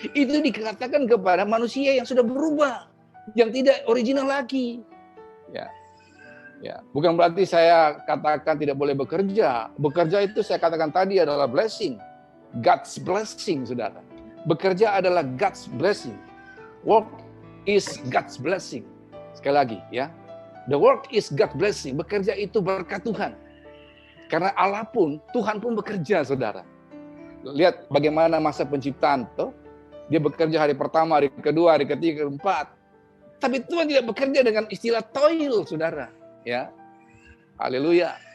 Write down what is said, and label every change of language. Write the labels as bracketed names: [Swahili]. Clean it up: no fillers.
[Indonesian] Itu dikatakan kepada manusia yang sudah berubah, yang tidak original lagi. Ya, bukan berarti saya katakan tidak boleh bekerja. Bekerja itu saya katakan tadi adalah [English] blessing, God's blessing, [Indonesian] saudara. Bekerja adalah [English] God's blessing. Work is God's blessing. [Indonesian] Sekali lagi, ya, [English] the work is God's blessing. [Indonesian] Bekerja itu berkat Tuhan. Karena Allah pun, Tuhan pun bekerja, saudara. Lihat bagaimana masa penciptaan tuh. Dia bekerja hari pertama, hari kedua, hari ketiga, hari keempat. Tapi Tuhan tidak bekerja dengan istilah toil, saudara. Ya, haleluya.